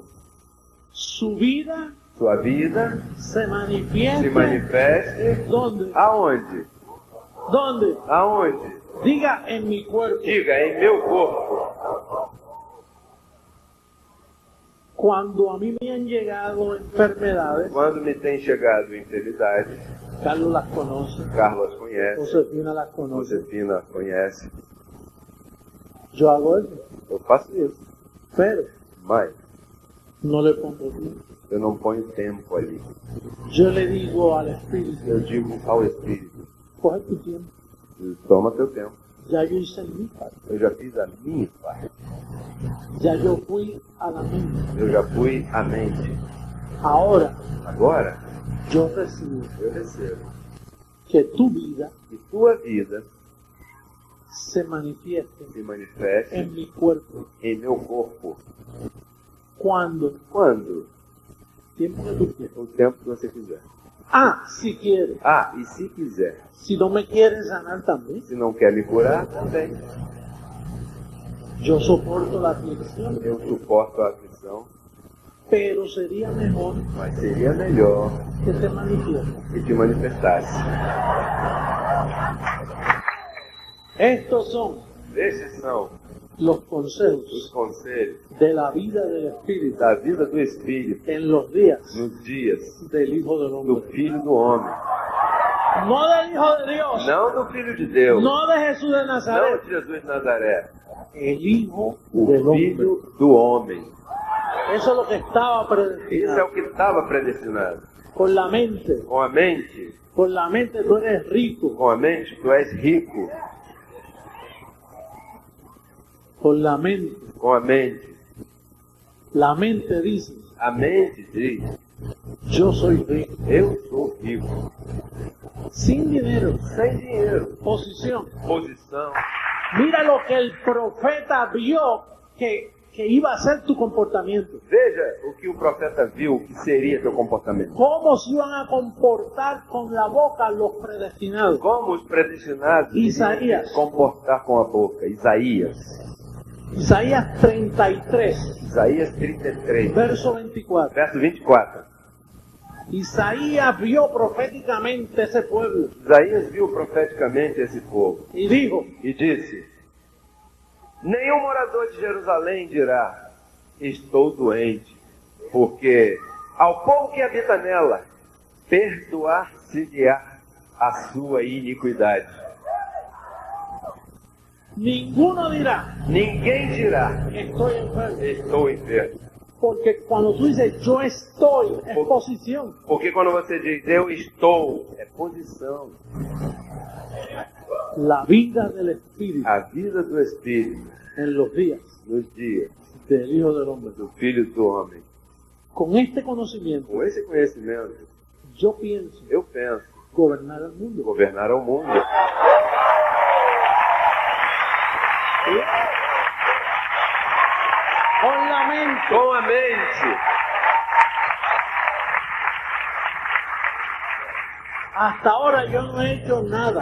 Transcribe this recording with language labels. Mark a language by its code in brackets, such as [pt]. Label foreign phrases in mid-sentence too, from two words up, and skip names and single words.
[es] Su vida [pt] Sua vida [es] se [pt] se [es] manifiesta. [pt] manifeste [es] ¿Dónde? [pt] aonde? [es] ¿Dónde? [pt] Aonde? [es] Diga en mi cuerpo. [pt] Diga, em meu corpo. [es] Cuando a mí me han llegado enfermedades, [pt] Quando me tem chegado enfermidade, [es] Carlos las conoce, [pt] Carlos conhece, [es] Josefina las conoce. [pt] Josefina conhece. [es] Yo hago eso, [pt] Eu faço isso, [es] pero [pt] mas [es] no le pongo tiempo. [pt] eu não ponho tempo ali. [es] Yo le digo al Espíritu, [pt] Eu digo ao Espírito, [es] coge tu tiempo. [pt] toma teu tempo. [es] Ya yo hice mi parte. [pt] Eu já fiz a minha parte. [es] Ya yo fui a la mente. [pt] Eu já fui à mente. [es] Ahora [pt] Agora, [es] yo recibo [pt] eu recebo [es] que tu vida [pt] que tua vida [es] se manifieste [pt] se manifeste [es] en mi cuerpo. [pt] em meu corpo. [es] Cuando, [pt] Quando? [es] tiempo que tú quieras. [pt] O tempo que você quiser. [es] Ah, si quieres. [pt] Ah, e se quiser. [es] Si no me quieres sanar también, [pt] Se não quer me curar, também. [es] yo soporto la aflicción, [pt] Eu suporto a aflição, [es] pero sería mejor [pt] mas seria melhor [es] que te manifieste. [pt] que te manifestasse. [es] Estos son [pt] Esses são [es] los [pt] os [es] consejos [pt] conselhos [es] de la vida del Espíritu [pt] da vida do Espírito [es] en los días [pt] nos dias [es] del Hijo del [pt] do [es] Hombre. [pt] Filho do Homem. [es] No del Hijo de Dios, [pt] Não do Filho de Deus, [es] no de Jesús de [pt] não [es] Nazaret, [pt] de Jesus de Nazaré. [es] el Hijo [pt] O [es] del Hombre. [pt] Filho do Homem. [es] Eso es lo que estaba [pt] Isso é [es] predestinado. [pt] o que estava predestinado. [es] Con la mente [pt] Com a mente [es] tú eres rico. [pt] tu és rico. [es] Con la mente dice, [pt] a mente diz, [es] yo soy rico. [pt] eu sou rico. [es] Sin dinero, [pt] Sem dinheiro, [es] posición. [pt] posição. [es] Mira lo que el profeta vio que iba a ser tu comportamiento. [pt] Veja o que o profeta viu que seria teu comportamento. [es] Cómo se iban a comportar con la boca los predestinados. [pt] Como os predestinados iriam [es] Isaías. [pt] se comportar com a boca. Isaías [es] 33, [pt] Isaías 33, [es] verso 24. [pt] verso 24. [es] Isaías vio proféticamente ese pueblo [pt] Isaías viu profeticamente esse povo [es] y dijo, [pt] e disse: nenhum morador de Jerusalém dirá, estou doente, porque ao povo que habita nela, perdoar-se-lhe-á a sua iniquidade. [es] ninguno dirá, [pt] Ninguém dirá, [es] estoy enfermo. [pt] estou enfermo. [es] Porque cuando tú dices yo estoy, es posición. [pt] Porque quando você diz eu estou, é posição. [es] La vida del Espíritu [pt] A vida do Espírito [es] en los días [pt] nos dias [es] del Hijo del Hombre. [pt] do Filho do Homem. [es] Con este conocimiento, [pt] Com esse conhecimento, [es] yo pienso [pt] eu penso [es] gobernar el mundo. [pt] governar o mundo. [es] Con la mente. [pt] Com a mente. [es] Hasta ahora yo no he hecho nada.